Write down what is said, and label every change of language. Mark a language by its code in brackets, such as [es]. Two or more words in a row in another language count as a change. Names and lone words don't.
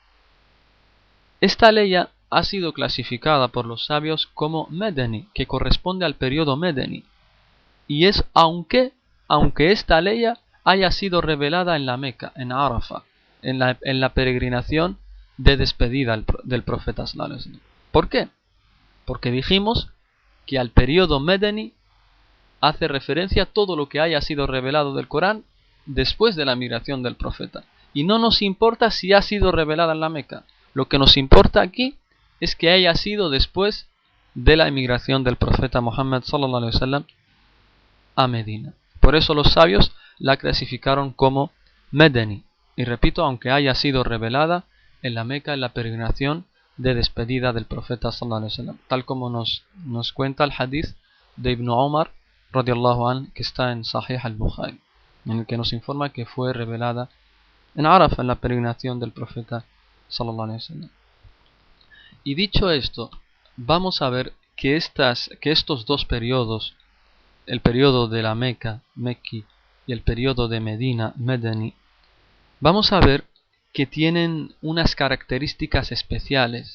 [es] Esta aleya ha sido clasificada por los sabios como Medeni, que corresponde al periodo Medeni, y es aunque esta aleya haya sido revelada en la Meca, en Arafah, en la peregrinación de despedida del profeta [ar] صلى الله عليه وسلم. [es] ¿Por qué? Porque dijimos que al periodo Medeni hace referencia a todo lo que haya sido revelado del Corán después de la migración del profeta. Y no nos importa si ha sido revelada en la Meca. Lo que nos importa aquí es que haya sido después de la emigración del profeta Muhammad [ar] صلى الله عليه وسلم [es] a Medina. Por eso los sabios la clasificaron como Medeni. Y repito, aunque haya sido revelada en la Meca en la peregrinación de despedida del profeta [ar] صلى الله عليه وسلم, [es] tal como nos cuenta el hadith de Ibn Umar [ar] رضي الله عنه, [es] que está en [ar] صحيح البخاري, [es] en el que nos informa que fue revelada en Arafah en la peregrinación del profeta [ar] صلى الله عليه وسلم. [es] Y dicho esto, vamos a ver que estos dos periodos, el periodo de la Meca, Mekki, y el periodo de Medina, Medeni, vamos a ver que tienen unas características especiales.